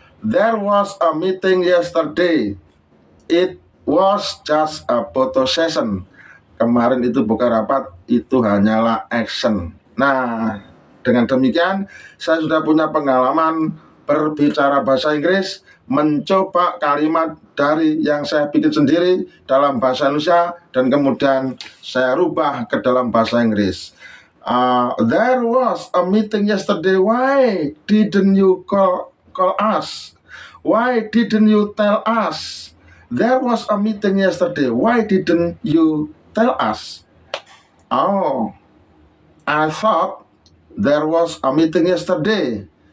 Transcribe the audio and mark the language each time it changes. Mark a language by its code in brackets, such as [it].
[en] There was a meeting yesterday, it was just a photo session. [id] Kemarin itu bukan rapat, itu hanyalah action. Nah, dengan demikian saya sudah punya pengalaman berbicara bahasa Inggris, mencoba kalimat dari yang saya bikin sendiri dalam bahasa Indonesia dan kemudian saya rubah ke dalam bahasa Inggris. [en] There was a meeting yesterday, why didn't you call us? Why didn't you tell us? There was a meeting yesterday, why didn't you tell us? Oh, I thought there was a meeting yesterday.